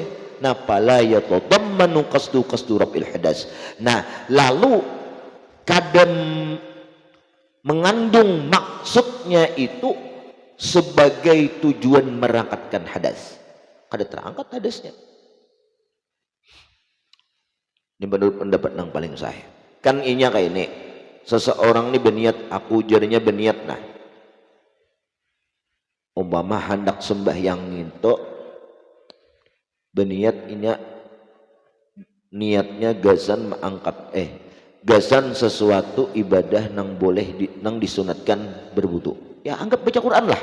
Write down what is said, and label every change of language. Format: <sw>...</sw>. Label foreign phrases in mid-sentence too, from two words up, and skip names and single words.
<id>Nah</id> <ar>فلا يتضمن قصد رفع الحدث,</ar> <id>nah lalu kadang mengandung maksudnya itu sebagai tujuan merangkatkan hadas, kada terangkat hadasnya. Ini menurut pendapat yang paling sahih.</id> <bjn>Kan inya kayak ini, seseorang ini berniat, aku jadinya berniat, nah umpama hendak sembahyang itu berniat ini niatnya gasan gasan sesuatu ibadah nang boleh nang disunatkan berwudu, ya anggap baca Quran lah.</bjn>